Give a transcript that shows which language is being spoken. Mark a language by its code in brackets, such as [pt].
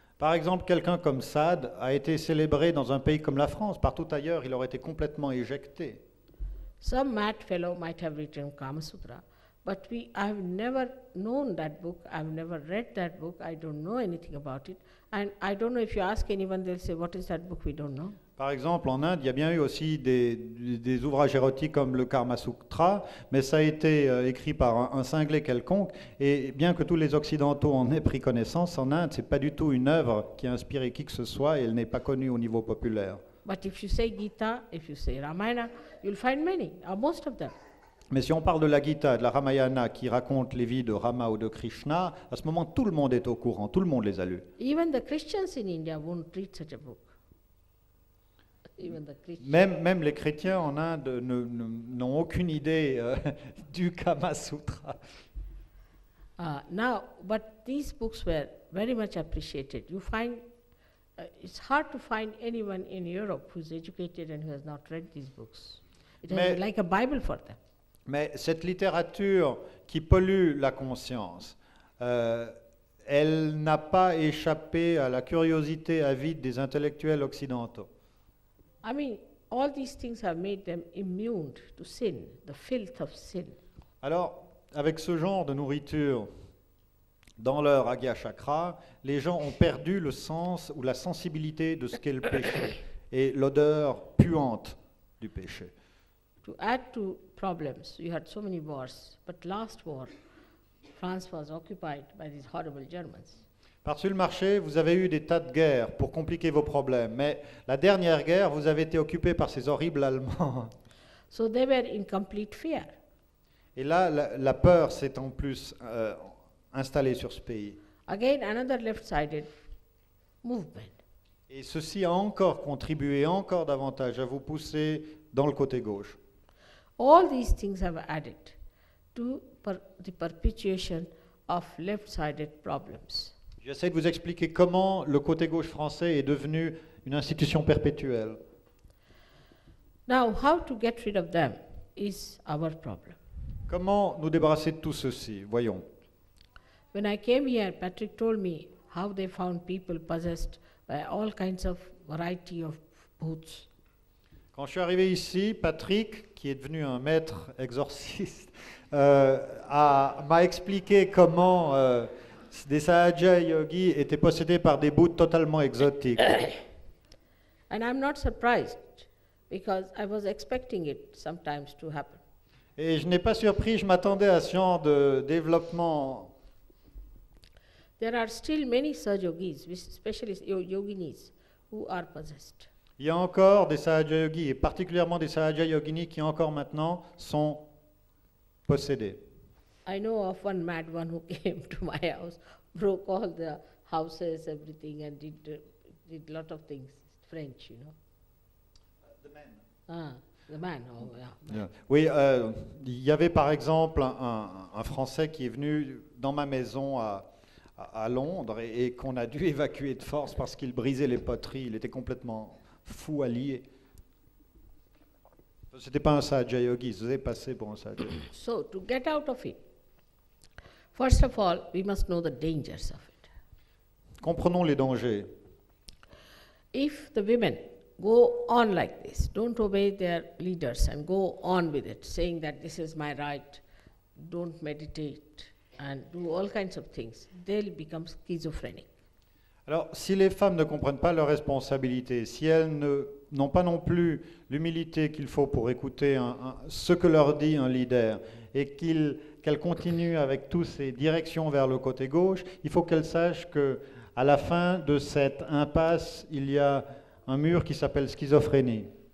[fr] Par exemple, quelqu'un comme Sade a été célébré dans un pays comme la France. Partout ailleurs, il aurait été complètement éjecté. [en] Some mad fellow might have written Kama Sutra, but I've never known that book, I've never read that book, I don't know anything about it, and I don't know if you ask anyone, they'll say, what is that book, we don't know. [fr] Par exemple, en Inde, il y a bien eu aussi des ouvrages érotiques comme le Karma Sutra, mais ça a été écrit par un cinglé quelconque, et bien que tous les Occidentaux en aient pris connaissance, en Inde, ce n'est pas du tout une œuvre qui a inspiré qui que ce soit, et elle n'est pas connue au niveau populaire. [en] But if you say Gita, if you say Ramayana, you'll find many, or most of them. [fr] Mais si on parle de la Gita, de la Ramayana, qui raconte les vies de Rama ou de Krishna, à ce moment, tout le monde est au courant, tout le monde les a lus. [en] Even the Christians in India won't read such a book. Even the Christians. [fr] Même les chrétiens en Inde n'ont aucune idée du Kama Sutra. [en] Now, but these books were very much appreciated. You find, it's hard to find anyone in Europe who's educated and who has not read these books. It is like a Bible for them. [fr] Mais cette littérature qui pollue la conscience, elle n'a pas échappé à la curiosité avide des intellectuels occidentaux. [en] I mean, all these things have made them immune to sin, the filth of sin. [fr] Alors, avec ce genre de nourriture dans leur Agya Chakra, les gens ont perdu le sens ou la sensibilité de ce qu'est le péché et l'odeur puante du péché. [en] To add to problems, you had so many wars, but last war, France was occupied by these horrible Germans. [fr] Par-dessus le marché, vous avez eu des tas de guerres pour compliquer vos problèmes, mais la dernière guerre, vous avez été occupé par ces horribles Allemands. [en] So they were in complete fear. [fr] Et là, la peur s'est en plus installée sur ce pays. [en] Again, another left-sided movement. [fr] Et ceci a encore contribué encore davantage à vous pousser dans le côté gauche. [en] All these things have added to the perpetuation of left-sided problems. [fr] J'essaie de vous expliquer comment le côté gauche français est devenu une institution perpétuelle. [en] Now, how to get rid of them is our problem. [fr] Comment nous débarrasser de tout ceci? Voyons. [en] When I came here, Patrick told me how they found people possessed by all kinds of variety of bhoots. [fr] Quand je suis arrivé ici, Patrick, qui est devenu un maître exorciste, m'a expliqué comment des Sahaja yogis étaient possédés par des bhūts totalement exotiques. [en] And I'm not surprised because I was expecting it sometimes to happen. [fr] Et je n'ai pas surpris, je m'attendais à ce genre de développement. [en] There are still many Sahaja yogis, especially yoginis, who are possessed. [fr] Il y a encore des Sahaja yogis, et particulièrement des Sahaja yoginis qui encore maintenant sont possédés. [en] I know of one mad one who came to my house, broke all the houses, everything, and did a lot of things. French, you know. The man. The man, oh yeah. Yeah. [fr] Oui, il y avait par exemple un Français qui est venu dans ma maison à Londres et qu'on a dû évacuer de force parce qu'il brisait les poteries. Il était complètement fou à lier. C'était pas un Sahaja yogi, il se faisait passer pour un Sahaja yogi. [en] So, to get out of it, first of all, we must know the dangers of it. [fr] Comprenons les dangers. [en] If the women go on like this, don't obey their leaders and go on with it, saying that this is my right, don't meditate, and do all kinds of things, they'll become schizophrenic. [fr] Alors, si les femmes ne comprennent pas leurs responsabilités, si elles n'ont pas non plus l'humilité qu'il faut pour écouter ce que leur dit un leader, et qu'elles continuent avec toutes ces directions vers le côté gauche, il faut qu'elles sachent qu'à la fin de cette impasse, il y a un mur qui s'appelle schizophrénie.